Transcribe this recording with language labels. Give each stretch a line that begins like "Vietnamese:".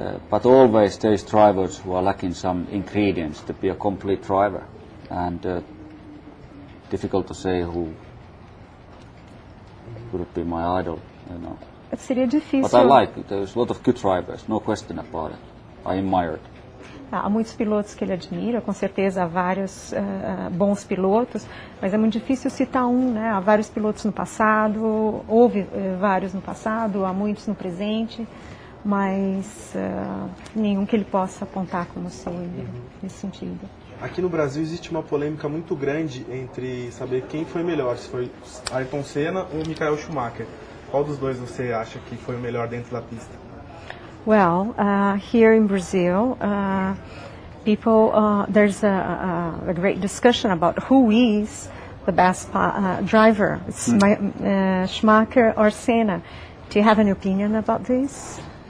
English: But always there is drivers who are lacking some ingredients to be a complete driver, and difficult to say who would be my idol, you know.
Portuguese: Seria difícil.
English: But I like, there's a lot of good drivers, no question about it. I admire it.
Portuguese: Há muitos pilotos que ele admira, com certeza há vários bons pilotos, mas é muito difícil citar um, né? Há vários pilotos no passado, houve vários no passado, há muitos no presente, mas nenhum que ele possa apontar como seu nesse sentido. Aqui no Brasil existe uma polêmica muito grande entre saber quem foi melhor, se foi Ayrton Senna ou Michael Schumacher. Qual dos dois você acha que foi o melhor dentro da pista?
English: Well, here in Brazil, people, there's a great discussion about who is the best driver. It's Schumacher or Senna. Do you have an opinion about this?